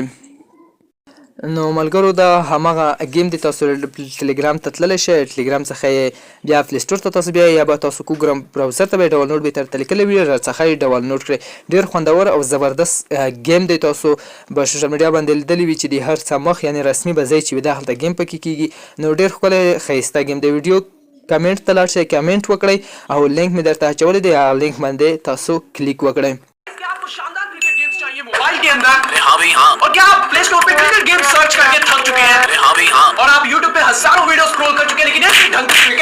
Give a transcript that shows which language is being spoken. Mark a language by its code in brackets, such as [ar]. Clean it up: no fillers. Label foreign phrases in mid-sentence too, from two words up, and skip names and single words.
[ps] نو ملګرو دا همغه گیم دی، تاسو ټلیګرام ته تللی شئ، ټلیګرام څخه بیا پلی سټور ته تاسو بیا یا به تاسو کوګرام براوزر ته به ډاونلوډ به ترته لیکلی وي، راڅخه یې ډاونلوډ کړئ. ډېر خوندور او زبردست گیم دی. تاسو په [en] social media [ps] باندې لیدلی وي چې د هر څه مخ یعنی رسمي بځی چې وي داخلته گیم پکې کیږي. نو ډېر ښکلی ښایسته گیم دی. ویډیو کمنټ ته لاړ شئ، کمنټ وکړئ او لینک مې درته اچولی دی، هغه لینک باندې تاسو کلیک وکړئ. [hi] मोबाइल के अंदर हाँ भाई हाँ। और क्या आप प्ले स्टोर पे [en] cricket game [hi] सर्च करके थक चुके हैं? हाँ भाई हाँ। और आप यूट्यूब पे हजारों वीडियो स्क्रॉल कर चुके हैं लेकिन ऐसे ढंग